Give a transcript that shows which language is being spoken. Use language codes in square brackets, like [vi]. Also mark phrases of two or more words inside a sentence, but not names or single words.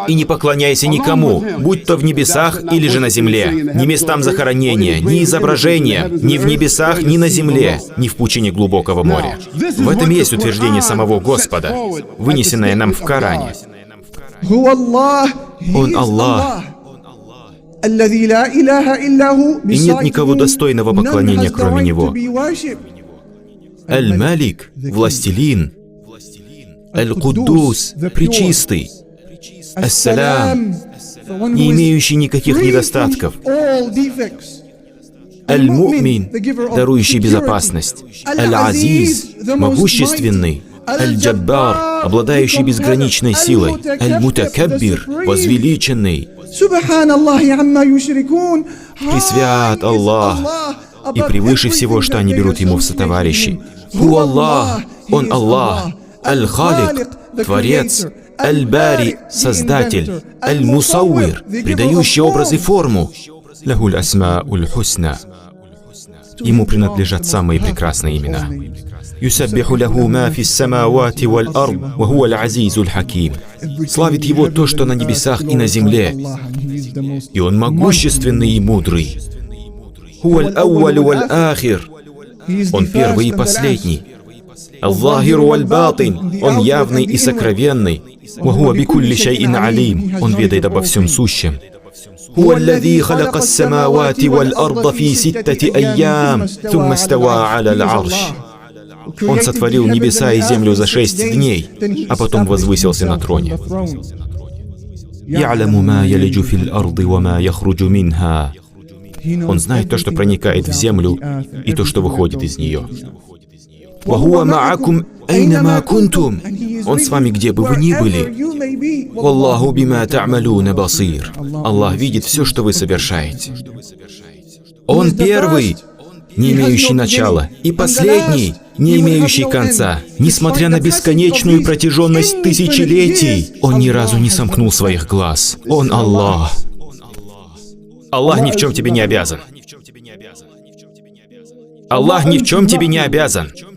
[ru] И не поклоняйся никому, будь то в небесах или же на земле, ни местам захоронения, ни изображения, ни в небесах, ни на земле, ни в пучине глубокого моря». В этом есть утверждение самого Господа, вынесенное нам в Коране. Он Аллах. И нет никого достойного поклонения, кроме Него. Аль-Малик, Властелин. Аль-Куддус, Пречистый. Ас-Салям, не имеющий никаких недостатков. Аль-Му'мин, дарующий безопасность. Аль-Азиз, могущественный. Аль-Джаббар, обладающий безграничной силой. Аль-Мутакаббир, возвеличенный. Пресвят Аллах, и превыше всего, что они берут Ему в сотоварищи. [ar] هو الله, [ru] Он Аллах. Аль-Халик, Творец. Аль-Бари, Создатель. Аль-Мусауир, придающий образ и форму. [ar] له الأسماء الحسنى. [ru] Ему принадлежат самые прекрасные имена. [ar] يسبح له ما في السماوات والأرض وهو العزيز الحكيم. [ru] Славит Его то, что на небесах и на земле. И Он могущественный и мудрый. [ar] هو الأول والآخر. [ru] Он первый и последний. [ar] الظاهر والباطن. [ru] Он явный и сокровенный. [ar] وهو بكل شيء عليم. [ru] Он ведает обо всем сущем. [ar] هو الذي خلق السماوات والأرض في 6 أيام ثم استوى على العرش. [ru] Он сотворил небеса и землю за 6 дней, а потом возвысился на троне. [ar] يعلم ما يلج في الأرض وما يخرج منها. [ru] Он знает то, что проникает в землю, и то, что выходит из нее. [ar] وهو معكم أينما كنتم. [ru] Он с вами, где бы вы ни были. [ar] والله بما تعملون بصير. [ru] Аллах видит все, что вы совершаете. Он первый, не имеющий начала, и последний, не имеющий конца. Несмотря на бесконечную протяженность тысячелетий, Он ни разу не сомкнул своих глаз. Он Аллах. Аллах ни в чем тебе не обязан. Аллах ни в чем тебе не обязан.